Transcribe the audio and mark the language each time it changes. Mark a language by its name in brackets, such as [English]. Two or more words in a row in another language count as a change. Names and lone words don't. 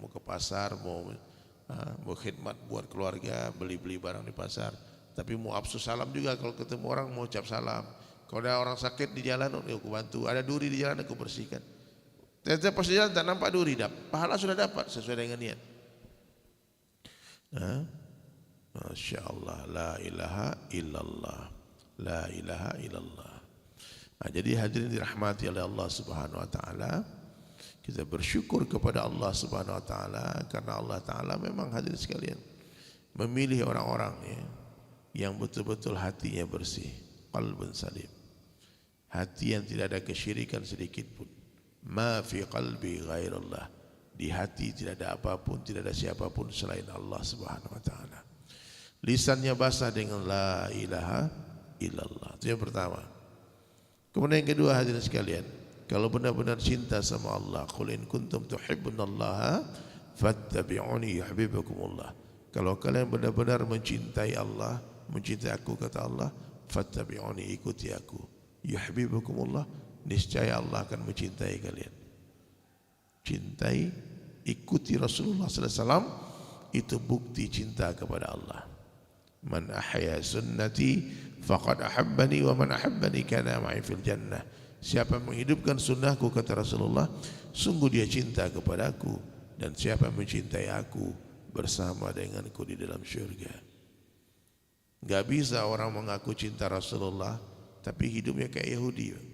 [Indonesian] Mau ke pasar, mau khidmat buat keluarga, beli-beli barang di pasar. Tapi mau [Arabic] إفشاء السلام [Indonesian] juga, kalau ketemu orang mau ucap salam. Kalau ada orang sakit di jalan, aku bantu. Ada duri di jalan, aku bersihkan. Ternyata pas di jalan tak nampak duri, pahala sudah dapat sesuai dengan niat. [Arabic] ما شاء الله, لا إله إلا الله، لا إله إلا الله. [Indonesian] Nah, jadi hadirin dirahmati oleh Allah [Arabic] سبحانه وتعالى, [Indonesian] kita bersyukur kepada Allah [Arabic] سبحانه وتعالى [Indonesian] karena Allah Taala memang hadirin sekalian memilih orang-orang yang betul-betul hatinya bersih, [Arabic] قلب سليم, [Indonesian] hati yang tidak ada kesyirikan sedikit pun. [Arabic] ما في قلبي غير الله, [Indonesian] di hati tidak ada apapun, tidak ada siapapun selain Allah [Arabic] سبحانه وتعالى. [Indonesian] Lisannya basah dengan [Arabic] لا إله إلا الله. [Indonesian] Itu yang pertama. Kemudian yang kedua hadirin sekalian, kalau benar-benar cinta sama Allah, [Arabic] قل إن كنتم تحبون الله فاتبعوني يحببكم الله. [Indonesian] Kalau kalian benar-benar mencintai Allah, mencintai aku kata Allah, fattabi'uni, ikuti aku, yuhibbukumullah, niscaya Allah akan mencintai kalian. Cintai, ikuti Rasulullah [Arabic] صلى الله عليه وسلم, [Indonesian] itu bukti cinta kepada Allah. [Arabic] من أحيا سنتي فقد أحبني ومن أحبني كان معي في الجنة. [Indonesian] Siapa menghidupkan sunnahku kata Rasulullah, sungguh dia cinta kepadaku, dan siapa mencintai aku bersama denganku di dalam syurga. Enggak bisa orang mengaku cinta Rasulullah tapi hidupnya kayak Yahudi.